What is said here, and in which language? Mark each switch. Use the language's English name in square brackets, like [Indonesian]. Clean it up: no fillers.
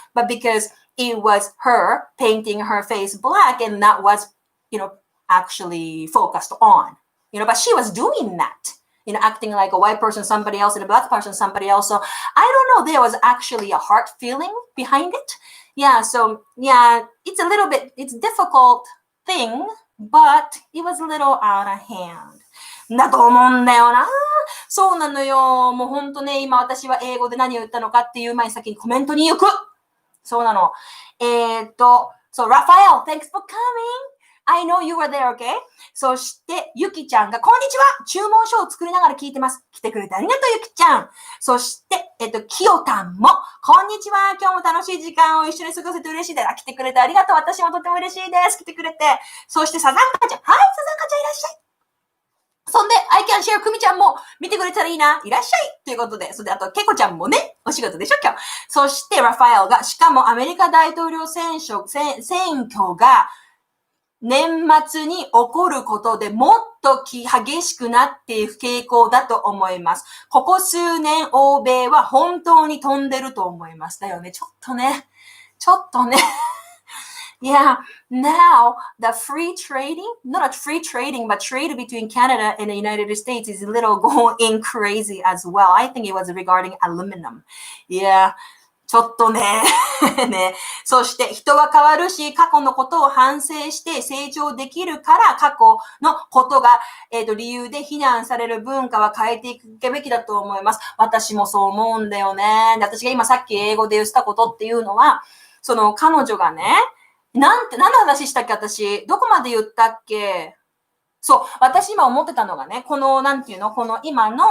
[English] But because it was her painting her face black, and that was, actually focused on, but she was doing that, acting like a white person, somebody else, and a black person, somebody else. So I don't know, there was actually a heart feeling behind it. Yeah, so yeah, it's a difficult thing, but it was a little out of hand. [Japanese] だと思うんだよな。そうなのよ。もうほんとね、今私は英語で何を言ったのかっていう前に先にコメントに行く。そうなの。 [English] So Raphael, thanks for coming.I know you were there, okay? [Japanese] そして、ゆきちゃんが、こんにちは注文書を作りながら聞いてます。来てくれてありがとう、ゆきちゃん。そして、きよたんも、こんにちは。今日も楽しい時間を一緒に過ごせて嬉しいです。来てくれてありがとう。私もとても嬉しいです。来てくれて。そして、サザンカちゃん。はい、サザンカちゃんいらっしゃい。そんで、 [English] I can share [Japanese] くみちゃんも見てくれたらいいな。いらっしゃいということで、それであと、けこちゃんもね、お仕事でしょ、今日。そして、ラファエルが、しかもアメリカ大統領選挙が、年末に起こることでもっと激しくなっていく傾向だと思います。ここ数年、欧米は本当に飛んでると思います。だよね。ちょっとね。 [English] Yeah, now the free trading, not free trading, but trade between Canada and the United States is a little going crazy as well. I think it was regarding aluminum. [Japanese] Yeah. ちょっとね。ね。そして人は変わるし、過去のことを反省して成長できるから、過去のことが、理由で非難される文化は変えていくべきだと思います。私もそう思うんだよね。で、私が今さっき英語で言ったことっていうのは、その彼女がね、何の話したっけ私、どこまで言ったっけそう、私今思ってたのがね、この、この今